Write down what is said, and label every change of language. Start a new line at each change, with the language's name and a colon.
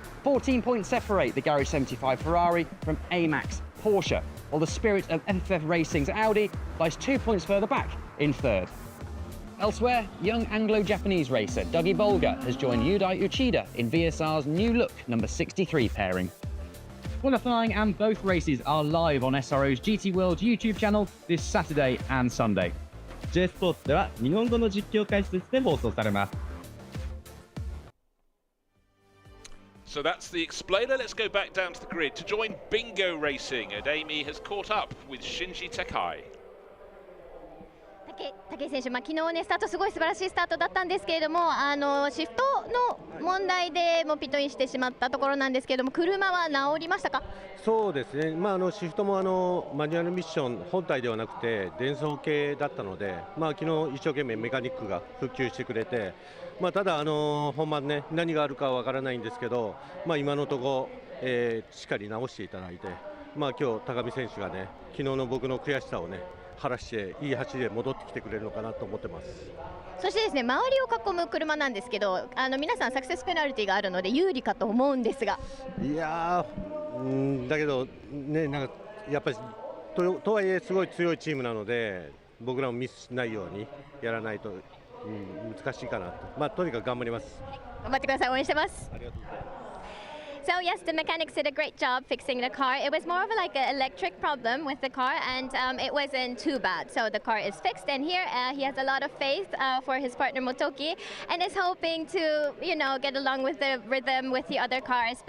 English: 14 points separate the Garage 75 Ferrari from AMAX Porsche, while the Spirit of FFF Racing's Audi lies 2 points further back in 3rd. Elsewhere, young Anglo-Japanese racer Dougie Bolger has joined Yudai Uchida in VSR's new look number 63 pairing. Qualifying and both races are live on SRO's GT World YouTube channel this Saturday and Sunday.
Japanese: J スポーツでは日本語の実況解説で放送されます。
English: So that's the explainer. Let's go back down to the grid to join Bingo Racing, and Amy has caught up with Shinji Takai.
Japanese: 武井選手、昨日ねスタートすごい素晴らしいスタートだったんですけれども、シフトの問題でもうピットインしてしまったところなんですけれども、車は治りましたか？そうですね、シフトもマニュアルミッション本体ではなくて電装系だったので、昨日一生懸命メカニックが復旧してくれて、ただ本番ね何があるかはわからないんですけど、今のところ、しっかり直していただいて、今日高見選手がね昨日の僕の悔しさをね晴らしていい走りで戻ってきてくれるのかなと思ってます。そしてですね、周りを囲む車なんですけど、皆さんサクセスペナルティがあるので有利かと思うんですが、いやー、だけどね、なんかやっぱり とはいえすごい強いチームなので、僕らもミスしないようにやらないと、難しいかなと。とにかく頑張ります。頑張ってください。応援してます。ありがとうございます。
English: So yes, the mechanics did a great job fixing the car. It was more of like an electric problem with the car, and it wasn't too bad. So the car is fixed, and here he has a lot of faith for his partner Motoki, and is hoping to, get along with the rhythm with the other cars.